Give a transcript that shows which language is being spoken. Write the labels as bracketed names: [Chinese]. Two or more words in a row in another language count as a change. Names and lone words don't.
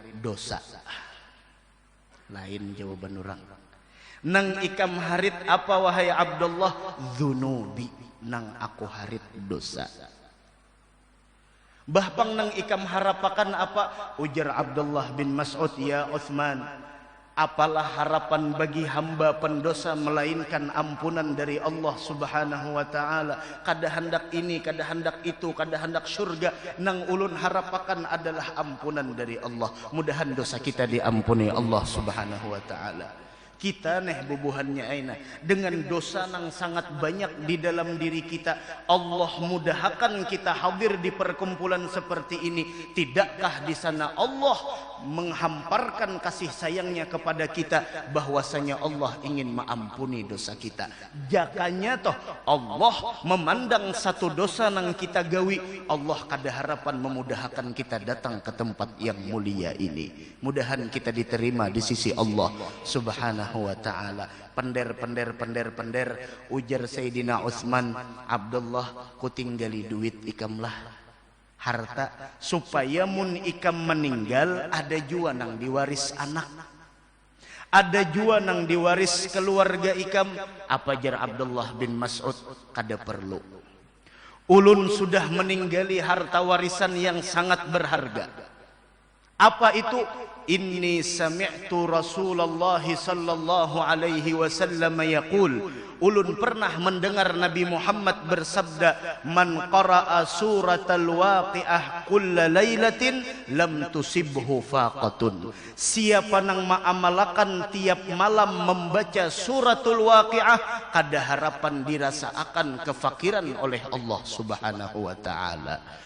[Indonesian] dosa. Lain jawaban orang. [Banjar] Nang ikam harit apa wahai Abdullah? Dzunubi, nang aku harit dosa. Bahpang nang ikam harapakan apa? [Indonesian] Ujar Abdullah bin Mas'ud, ya Utsman, apalah harapan bagi hamba pendosa melainkan ampunan dari Allah [Arabic] سبحانه وتعالى. [Banjar] Kada hendak ini, kada hendak itu, kada hendak surga, nang ulun harapakan adalah ampunan dari Allah. Mudahan dosa kita diampuni Allah [Arabic] سبحانه وتعالى. [Banjar] Kita neh bubuhannya aina dengan dosa nang sangat banyak di dalam diri kita. [Indonesian] Allah mudahkan kita hadir di perkumpulan seperti ini. Tidakkah di sana Allah menghamparkan kasih sayangnya kepada kita, bahwasanya Allah ingin mengampuni dosa kita. [Banjar] Jakanya toh Allah memandang satu dosa nang kita gawi, Allah kada harapan memudahkan kita datang ke tempat yang mulia ini. [Indonesian] Mudahan kita diterima di sisi Allah [Arabic] سبحانه وتعالى. [Banjar] Pender ujar Sayyidina Utsman, Abdullah ku tinggali duit ikamlah harta supaya mun ikam meninggal ada jua nang diwaris anak, ada jua nang diwaris keluarga ikam. Apa jar Abdullah bin Mas'ud? Kada perlu, ulun sudah meninggali harta warisan yang sangat berharga. [Indonesian] Apa itu? [Arabic] إني سمعت رسول الله صلى الله عليه وسلم يقول, [Banjar] ulun pernah mendengar Nabi Muhammad bersabda, [Arabic] من قرأ سورة الواقعة كل ليلة لم تصبه فاقة. [Banjar] Siapa nang maamalakan tiap malam membaca suratul waqi'ah, kada harapan dirasaakan kefakiran oleh Allah [Arabic] سبحانه وتعالى.